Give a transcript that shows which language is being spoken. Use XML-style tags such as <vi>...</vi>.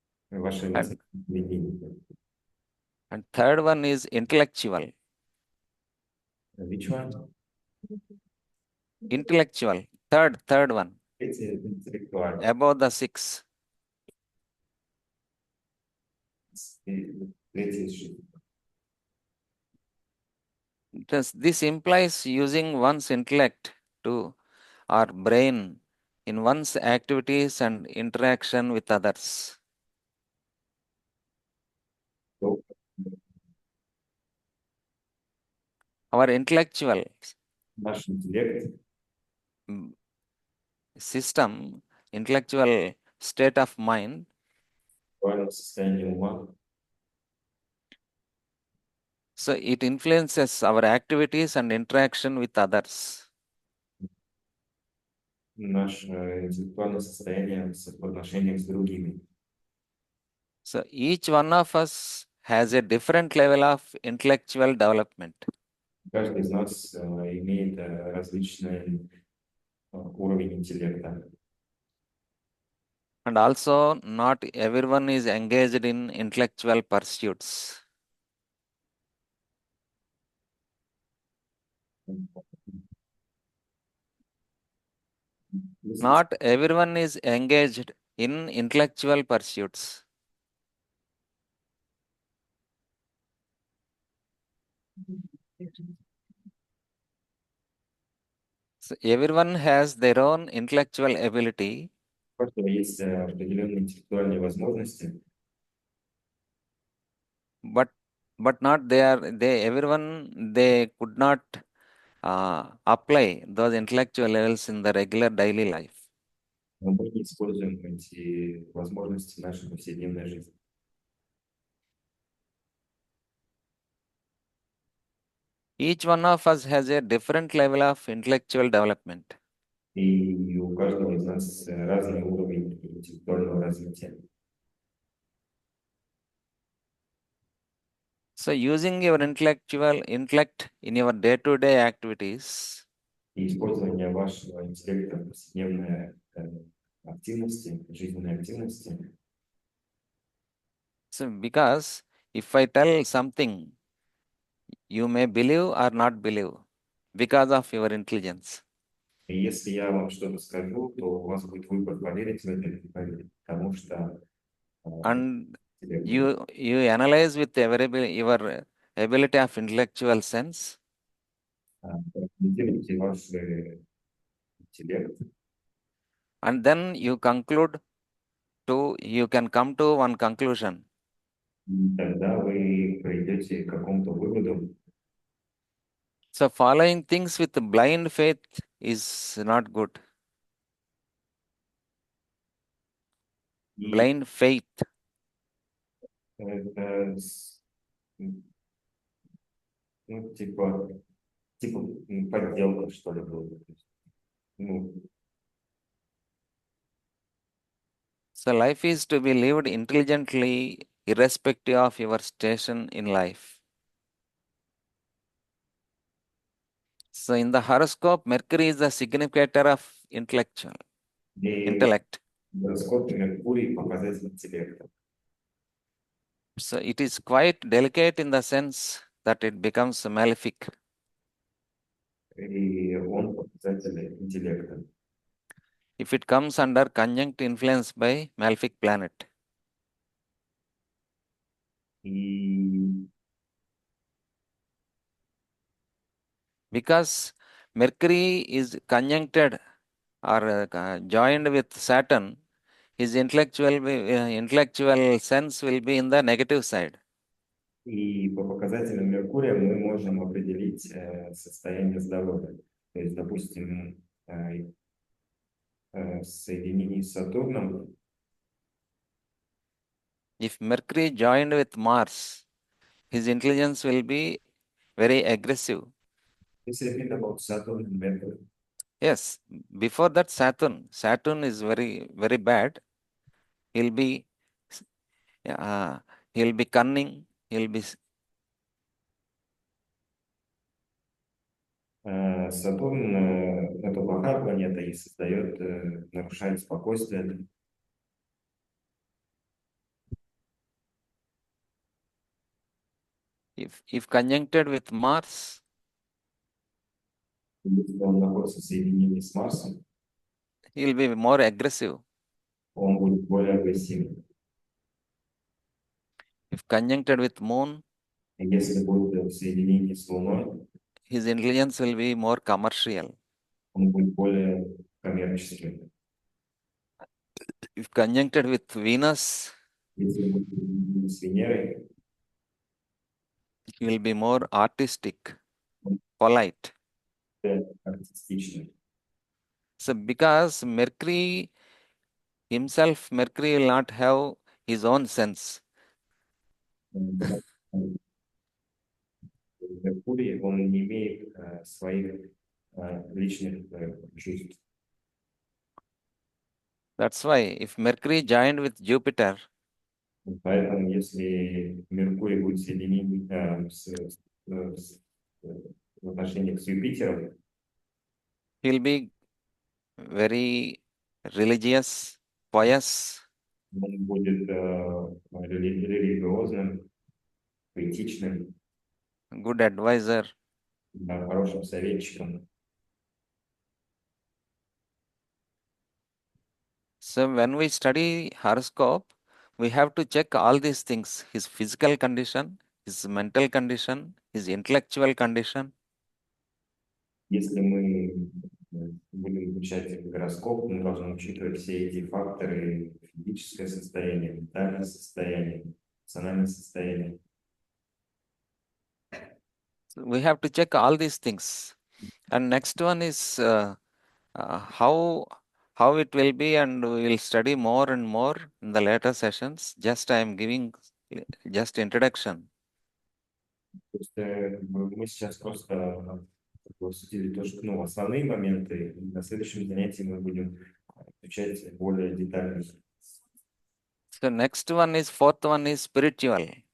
<ru>Ваше эмоциональное поведение.</ru> <en>And third one is intellectual. Which one? Intellectual. Third one. It's intellectual. Above the 6.</en> <ru>Третий</ru> <en>sheet. This implies using one's intellect to or brain in one's activities and interaction with others. So, Our intellectual</en> <ru>наш интеллект,</ru> <en>system, intellectual state of mind,</en> <ru>актуальное состояние ума,</ru> <en>so it influences our activities and interaction with others.</en> <ru>наше интеллектуальное состояние в отношениях с другими.</ru> <en>So each one of us has a different level of intellectual development.</en> <ru>Каждый из нас имеет различный уровень интеллекта.</ru> <en>And also, not everyone is engaged in intellectual pursuits. Not everyone is engaged in intellectual pursuits. So everyone has their own intellectual ability,</en> <ru>У каждого есть определенные интеллектуальные возможности,</ru> <en>but not everyone they could not apply those intellectual levels in the regular daily life.</en> <ru>но мы не используем эти возможности в нашей повседневной жизни.</ru> <en>Each one of us has a different level of intellectual development.</en> <ru>И у каждого из нас разный уровень интеллектуального развития.</ru> <en>So using your intellect in your day-to-day activities,</en> <ru>И использование вашего интеллекта в повседневной активности, жизненной активности.</ru> <en>so because if I tell something, you may believe or not believe because of your intelligence.</en> <ru>И если я вам что-то скажу, то у вас будет выбор, поверить в это или не поверить, потому что</ru> <en>And you analyze with your ability of intellectual sense,</en> <ru>проанализируйте ваш интеллект,</ru> <en>and then you can come to one conclusion.</en> <ru>и тогда вы придете к какому-то выводу.</ru> <en>So following things with blind faith is not good.</en> <ru>И</ru> <en>Blind faith.</en> <ru>это, ну, типа подделка, что ли, будет. Ну,</ru> <en>So life is to be lived intelligently, irrespective of your station in life. So in the horoscope, Mercury is the significator of</en> <ru>и</ru> <en>intellect.</en> <ru>в гороскопе Меркурий показатель интеллекта.</ru> <en>So it is quite delicate in the sense that it becomes malefic.</en> <ru>И он показатель интеллекта.</ru> <en>If it comes under conjunct influence by malefic planet.</en> <ru>И</ru> <en>Because Mercury is conjuncted or joined with Saturn, his intellectual sense will be in the negative side.</en> <ru>И по показателям Меркурия мы можем определить состояние здоровья. То есть, допустим, соединение с Сатурном,</ru> <en>If Mercury joined with Mars, his intelligence will be very aggressive. this is about Saturn and Mercury. Yes, before that Saturn is very, very bad. He'll be cunning,</en> <ru>Сатурн это плохая планета и создает, нарушает спокойствие.</ru> <en>if conjuncted with Mars,</en> <ru>Если он находится в соединении с Марсом,</ru> <en>he will be more aggressive.</en> <ru>он будет более агрессивным.</ru> <en>If conjuncted with moon,</en> <ru>Если будет в соединении с Луной,</ru> <en>his intelligence will be more commercial.</en> <ru>он будет более коммерческим.</ru> <en>If conjuncted with Venus,</en> <ru>Если будет в соединении с Венерой,</ru> <en>he will be more artistic, polite.</en> <ru>более артистичным.</ru> <en>So because Mercury himself, Mercury will not have his own sense.</en> <ru>Меркурий, он не имеет своих личных чувств.</ru> <en>That's why if Mercury joined with Jupiter,</en> <ru>Поэтому, если Меркурий будет соединен в отношениях с Юпитером,</ru> <en>he'll be very religious, pious,</en> <ru>он будет религиозным, поэтичным,</ru> <en>good advisor.</en> <ru>хорошим советчиком.</ru> <en>So when we study horoscope, we have to check all these things: his physical condition, his mental condition, his intellectual condition.</en> <ru>Если мы будем изучать гороскоп, мы должны учитывать все эти факторы: физическое состояние, ментальное состояние, эмоциональное состояние.</ru> <en>So we have to check all these things. And next one is how it will be, and we will study more and more in the later sessions. Just I am giving just introduction.</en> <ru>То есть мы сейчас просто обсудили то, что, основные моменты, и на следующем занятии мы будем изучать более детально.</ru> <en>So next one is, fourth one is spiritual.</en>